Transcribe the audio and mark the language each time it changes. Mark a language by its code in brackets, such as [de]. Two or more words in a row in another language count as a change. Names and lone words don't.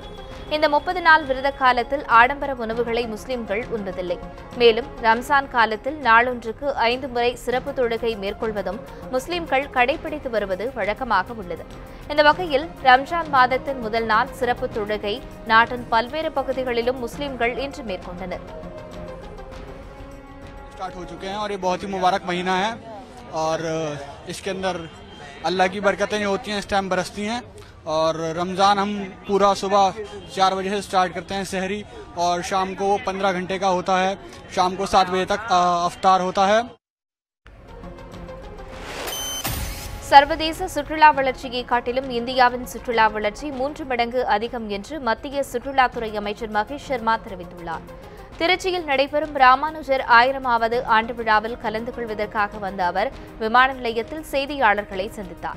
[ta] இந்த 30 நாள் விரத காலத்தில் ஆடம்பர உணவுகளை முஸ்லிம்கள் உண்பதில்லை. மேலும் ரம்ஜான் காலத்தில் நாளொன்றுக்கு 5 முறை சிறப்பு தொழுகை மேற்கொள்வதும் முஸ்லிம்கள் கடைபிடித்து வருவது வழக்கமாக உள்ளது. இந்த வகையில் ரம்ஜான் மாதத்தின் முதல் நாள் சிறப்பு தொழுகை நாட்டின் பல்வேறு பகுதிகளிலும் முஸ்லிம்கள் இன்று மேற்கொண்டனர். [hi] स्टार्ट हो चुके हैं और ये बहुत ही मुबारक महीना है और इसके अंदर अल्लाह की बरकतें होती हैं, इस टाइम बरसती हैं। और रमज़ान हम पूरा सुबह 4 बजे से स्टार्ट करते हैं सहरी और शाम को 15 घंटे का होता है। शाम को 7 बजे तक अफ्तार होता है। [ta] சர்வதேச சுற்றுலா வளர்ச்சியை காட்டிலும் இந்தியாவின் சுற்றுலா வளர்ச்சி 3 மடங்கு அதிகம் என்று மத்திய சுற்றுலாத்துறை அமைச்சர் மகேஷ் சர்மா தெரிவித்துள்ளார். திருச்சியில் நடைபெறும் ராமானுஜர் 1000வது ஆண்டு விழாவில் கலந்து கொள்வதற்காக வந்த அவர் விமான நிலையத்தில் செய்தியாளர்களை சந்தித்தார்.